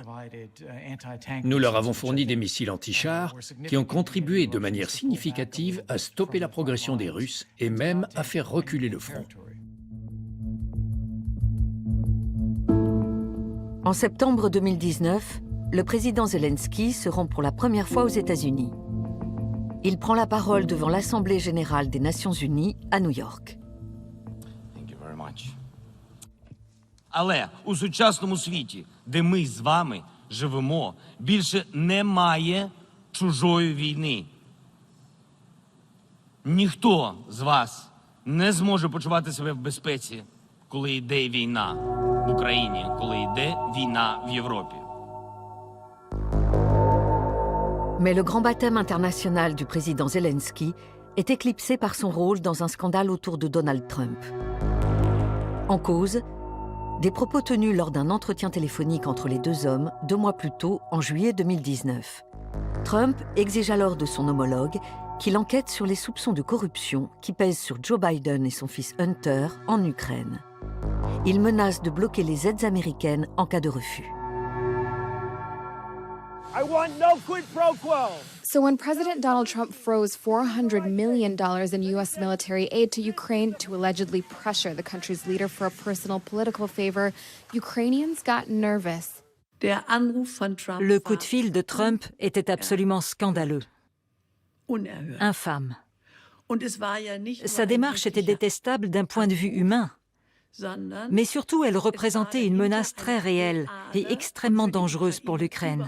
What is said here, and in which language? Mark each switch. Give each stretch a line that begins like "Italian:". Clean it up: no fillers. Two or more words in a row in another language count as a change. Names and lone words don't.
French: Nous leur avons fourni des missiles anti-chars qui ont contribué de manière significative à stopper la progression des Russes et même à faire reculer le front. En septembre 2019, le président Zelensky se rend pour la première fois aux États-Unis. Il prend la parole devant l'Assemblée générale des Nations unies à New York.
Ukrainian: Але у сучасному світі, де ми з вами живемо, більше немає чужої війни. Ніхто з вас не зможе почувати себе в безпеці, коли йде війна в Україні, коли йде війна в Європі.
French: Mais le grand baptême international du président Zelensky est éclipsé par son rôle dans un scandale autour de Donald Trump. En cause, des propos tenus lors d'un entretien téléphonique entre les deux hommes 2 mois plus tôt, en juillet 2019. Trump exige alors de son homologue qu'il enquête sur les soupçons de corruption qui pèsent sur Joe Biden et son fils Hunter en Ukraine. Il menace de bloquer les aides américaines en cas de refus.
English: I want no quid pro quo. So when President Donald Trump froze $400 million in U.S. military aid to Ukraine to allegedly pressure the country's leader for a personal political favor, Ukrainians got nervous.
French: Le coup de fil de Trump était absolument scandaleux, infâme. Sa démarche était détestable d'un point de vue humain, mais surtout elle représentait une menace très réelle et extrêmement dangereuse pour l'Ukraine.